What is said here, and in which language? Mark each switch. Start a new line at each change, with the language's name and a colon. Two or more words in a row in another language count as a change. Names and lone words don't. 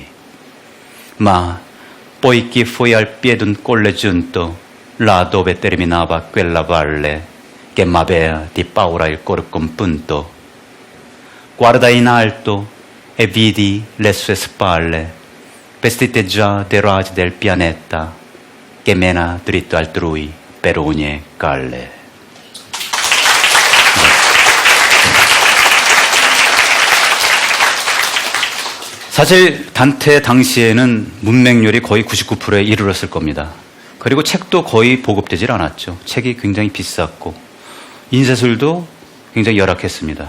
Italian: Ma poiché fui al piede d'un colle giunto, là dove terminava quella valle che m'aveva di paura il cor compunto, guardai in alto e vidi le sue spalle vestite già dei raggi del pianeta che mena dritto altrui per ogni calle.
Korean: 사실 단테 당시에는 문맹률이 거의 99%에 이르렀을 겁니다. 그리고 책도 거의 보급되질 않았죠. 책이 굉장히 비쌌고 인쇄술도 굉장히 열악했습니다.